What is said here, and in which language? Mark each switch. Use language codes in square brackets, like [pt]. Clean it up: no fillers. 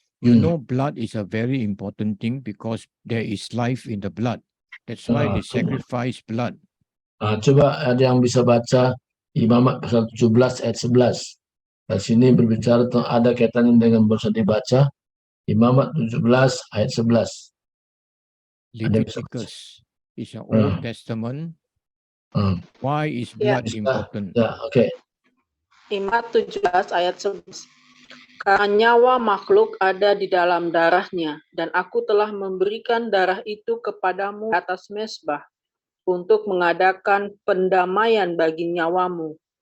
[en] You know, blood is a very important thing because there is life in the blood. That's why they sacrifice blood. [id] Coba ada yang bisa baca Imamat pasal 17 ayat 11. Di sini berbicara tentang ada kaitannya dengan barusan dibaca. Imamat 17 ayat 11. [en] Leviticus is an Old Testament. Why is blood important? [id] Ya, oke. Imamat 17 ayat 11. Karena nyawa makhluk ada di dalam darahnya, dan aku telah memberikan darah itu kepadamu di atas mezbah, untuk mengadakan pendamaian bagi nyawamu.